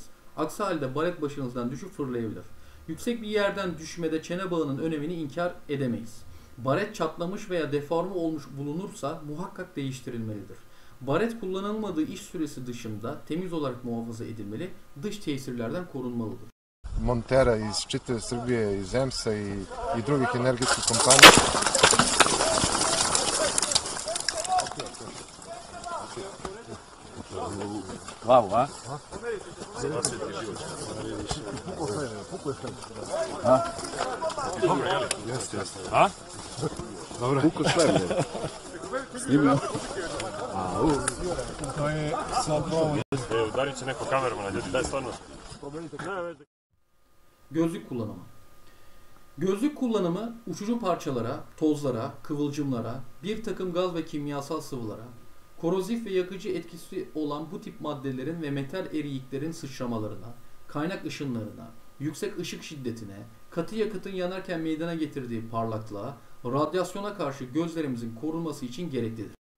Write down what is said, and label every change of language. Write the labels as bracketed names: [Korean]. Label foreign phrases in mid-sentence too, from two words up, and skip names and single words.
[Turkish] Aksi halde baret başınızdan düşüp fırlayabilir. Yüksek bir yerden düşmede çene bağının önemini inkar edemeyiz. Baret çatlamış veya deforme olmuş bulunursa muhakkak değiştirilmelidir. Baret kullanılmadığı iş süresi dışında temiz olarak muhafaza edilmeli, dış tesirlerden korunmalıdır. [Serbian] Montera iz čitave Srbije, iz EMS-a i drugih energetskih kompanija. Glavu, a? A? Dobro, jel? Jeste. A? Dobro. Puko sve. Snimio. To je sad ovo. Udarit će neko kameru na ljudi, daj stvarno. [Turkish] Gözlük kullanımı. Gözlük kullanımı uçucu parçalara, tozlara, kıvılcımlara, bir takım gaz ve kimyasal sıvılara, korozif ve yakıcı etkisi olan bu tip maddelerin ve metal eriyiklerin sıçramalarına, kaynak ışınlarına, yüksek ışık şiddetine, katı yakıtın yanarken meydana getirdiği parlaklığa, radyasyona karşı gözlerimizin korunması için gereklidir.